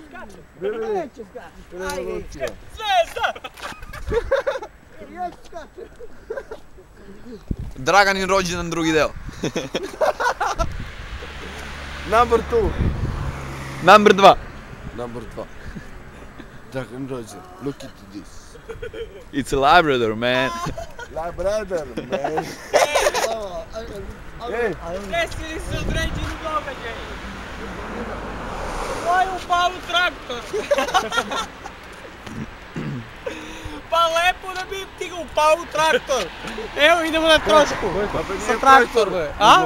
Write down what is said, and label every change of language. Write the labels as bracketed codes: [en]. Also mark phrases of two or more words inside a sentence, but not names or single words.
[sr] Neće skače. Ajde. Draganin rođendan drugi deo. [en] Number 2. Number 2. Number 2. [sr] Dragan rođendan. [en] Look into this. It's a Labrador, man. Labrador, man. Ej. [sr] Desili se određeni događaj. Ovo je upao u traktor. Pa lepo da bi ti ga upao u traktor. Evo idemo na trošku. Sa traktor, bre. A?